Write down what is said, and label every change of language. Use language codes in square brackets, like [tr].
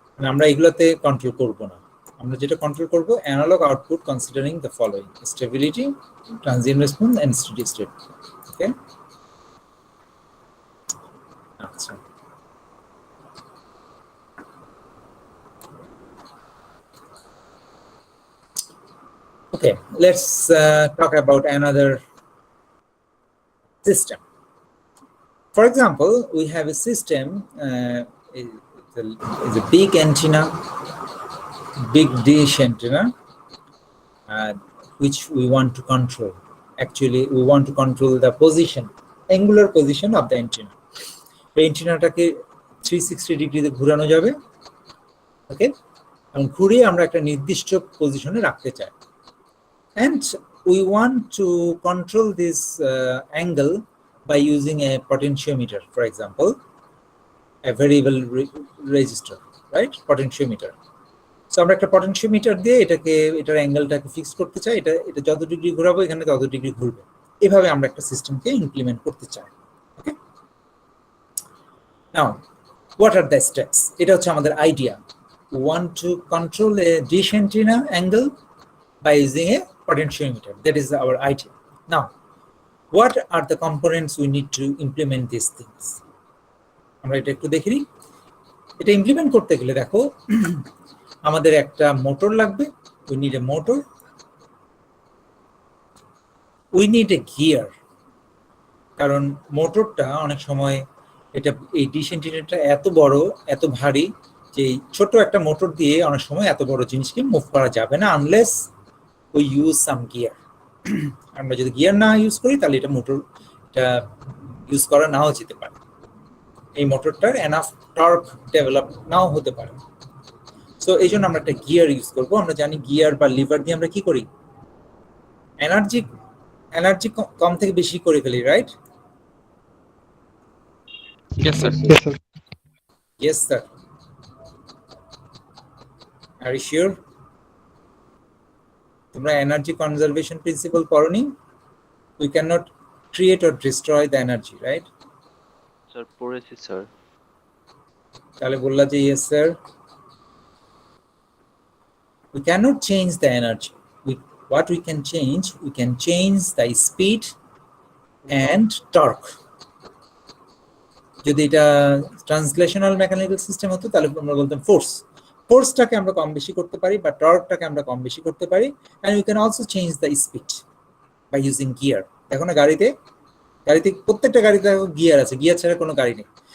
[bn] আমরা এগুলোতে কন্ট্রোল করব না, আমরা যেটা কন্ট্রোল করব analogue output [en] considering the following: [bn] stability, transient response and steady state. [en] Okay, আচ্ছা, okay, let's talk about another system. For example, we have a system, is a big antenna, big dish antenna, which we want to control. Actually, we want to control the position, angular position of the antenna. The antenna [bn] টাকে 360 ডিগ্রিতে ঘোরানো যাবে। ওকে, এবং ঘুরিয়ে আমরা একটা নির্দিষ্ট পজিশনে রাখতে চাই। [en] And we want to control this angle by using a potentiometer, for example, a variable resistor, right? Potentiometer. [bn] So আমরা একটা potentiometer দিয়ে এটার অ্যাঙ্গেলটাকে ফিক্স করতে চাই, এটা যত ডিগ্রি ঘোরাবো এখানে তত ডিগ্রি ঘুরবে। এভাবে আমরা একটা সিস্টেমকে ইমপ্লিমেন্ট করতে চাই। [en] Okay, now what are the steps? [bn] এটা হচ্ছে আমাদের idea. [en] We want to control a dish antenna angle by using a potentiometer. That is our idea. Now, what are the components we need to implement these things? [bn] আমরা এটা একটু দেখি। এটা implement করতে গেলে দেখো, আমাদের একটা মোটর লাগবে। [en] we need a motor, we need a gear, [bn] কারণ মোটরটা অনেক সময় এটা এই ডিশ অ্যান্টেনাটা এত বড়, এত ভারী যে ছোট একটা মোটর দিয়ে অনেক সময় এত বড় জিনিসকে মুভ করা যাবে না, unless [en] we use some gear. [bn] আমরা যদি গিয়ার না ইউজ করি তাহলে এটা মোটরটা ইউজ করা নাও যেতে পারে, এই মোটরটার এনাফ টর্ক ডেভেলপ নাও হতে পারে। সো এই জন্য আমরা একটা গিয়ার ইউজ করব। আমরা জানি গিয়ার বা লিভার দিয়ে আমরা কি করি, এনার্জি কম থেকে বেশি করে ফেলি, right? [en] Yes, sir. Yes, sir. Are you sure? [bn] তোমরা energy conservation principal পড়োনি? [en] We cannot create or destroy the energy, right? [bn] Sir পড়েছি স্যার। তাহলে বললা যে [en] yes sir. We cannot change the energy. What we can change the speed and torque. [bn] যদি এটা translational mechanical system হতো তাহলে আমরা বলতাম ফোর্সটাকে আমরা কম বেশি করতে পারি বা টর্কটাকে আমরা কম বেশি করতে পারি, [en] and we can also change the speed. by using gear. [bn] দেখো না গাড়িতে প্রত্যেকটা গাড়িতে গিয়ার আছে, গিয়ার ছাড়া কোনো গাড়ি নেই।